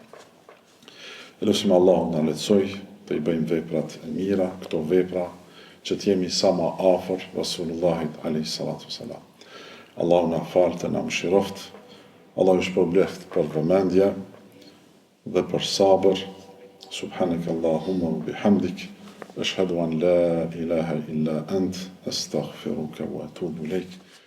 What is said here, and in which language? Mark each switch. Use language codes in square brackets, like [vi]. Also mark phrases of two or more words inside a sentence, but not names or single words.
[sq] Elusim Allahu na lehtësoj të i bëjmë veprat e mira, këto vepra që të jemi sa më afër Rasulullahit [ar] عليه الصلاة والسلام. [sq] Allahu na falë të na mëshiroft, Allahu shpërbleft për vëmendje dhe për sabër. [ar] سبحانك اللهم وبحمدك أشهد أن لا إله إلا أنت أستغفرك وأتوب إليك.